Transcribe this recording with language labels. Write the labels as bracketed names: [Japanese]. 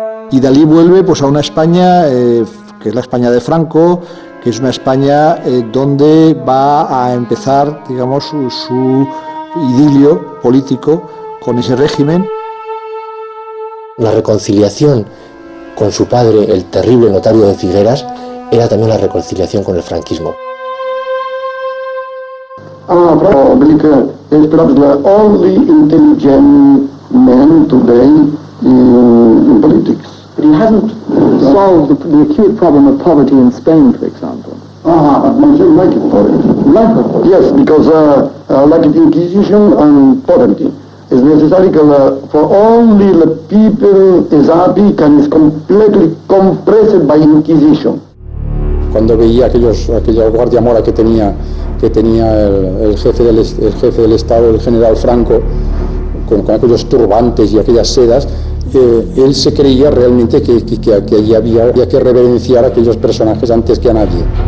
[Spanish] Y Dalí vuelve pues a una España que es la España de Franco, que es una España donde va a empezar, digamos, su idilio político con ese régimen. La reconciliación con su padre, el terrible notario de Figueras, era también la reconciliación con el franquismo. [English] Oblique is perhaps the only intelligent man today in politics. But he hasn't solved the acute problem of poverty in Spain, for example. Yes, because like the Inquisition and poverty, it's necessary for only the people is happy and is completely compressed by Inquisition. [Spanish] Cuando veía aquella guardia mora que tenía el jefe del Estado, el general Franco, con aquellos turbantes y aquellas sedas, él se creía realmente que allí había que reverenciar a aquellos personajes antes que a nadie.